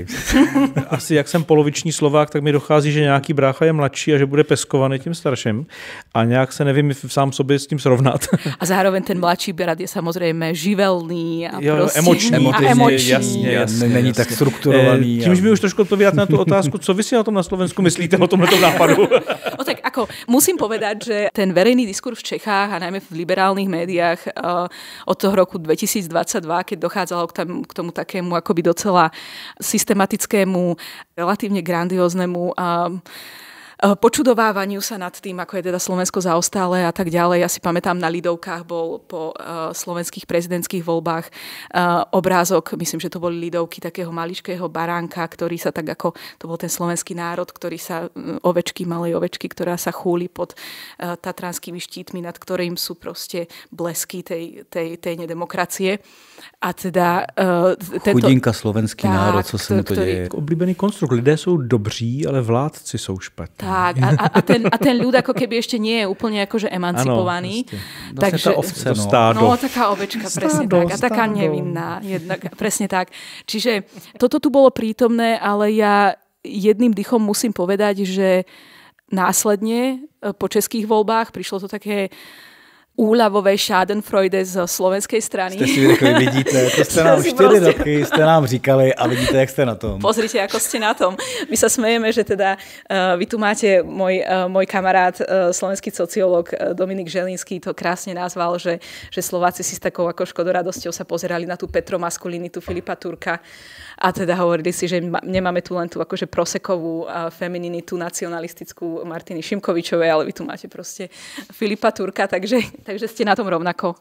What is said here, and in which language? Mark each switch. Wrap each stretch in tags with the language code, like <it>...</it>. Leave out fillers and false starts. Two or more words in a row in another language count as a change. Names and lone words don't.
<cs>Asi jak jsem poloviční Slovák, tak mi dochází, že nějaký brácha je mladší a že bude peskovaný tím starším. A nějak se nevím sám sobě s tím srovnat. A zároveň ten mladší brat je samozřejmě živelný a emoční. Jasně, není tak strukturovaný. Čímž mi už trošku odpovídat na tu otázku, co vy si na tom na Slovensku myslíte o tomto nápadu?</cs> <sk>No tak ako, musím povedať, že ten verejný diskurs v Čechách a najmä v liberálnych médiách od toho roku 2022, keď dochádzalo k tomu takému akoby docela systematickému, relatívne grandióznemu počudovávaniu sa nad tým, ako je teda Slovensko zaostále a tak ďalej. Ja si pamätám, na Lidovkách bol po slovenských prezidentských voľbách obrázok, myslím, že to boli Lidovky takého maličkého baránka, ktorý sa tak ako, to bol ten slovenský národ, ktorý sa, malej ovečky, ktorá sa chúli pod tatranskými štítmi, nad ktorým sú proste blesky tej nedemokracie. A teda</sk> <cs>chudinka slovenský národ, co se mu to děje. Oblíbený konstrukt. Lidé jsou dobří, ale vládci jsou špatní. Tak,</cs> <sk>a ten ľud ako keby ešte nie je úplne akože emancipovaný.</sk> <cs>Ano, takže ovce,</cs> <sk>taká ovečka, presne tak. A taká nevinná. Presne tak. Čiže toto tu bolo prítomné, ale ja jedným dychom musím povedať, že následne po českých voľbách prišlo to také úľavovej schadenfreude z slovenskej strany.</sk> <cs>Jste si řekli, vidíte, to jste nám 4 roky, jste nám říkali a vidíte, jak jste na tom.</cs> <sk>Pozrite, ako ste na tom. My sa smejeme, že teda vy tu máte, môj kamarát, slovenský sociológ Dominik Želinský to krásne nazval, že Slováci si s takou ako škodoradosťou sa pozerali na tú petromaskulinitu Filipa Turka a teda hovorili si, že nemáme tu len tú akože prosekovú femininitu nacionalistickú Martiny Šimkovičovej, ale vy tu máte proste Filipa Turka, takže ste na tom rovnako.</sk>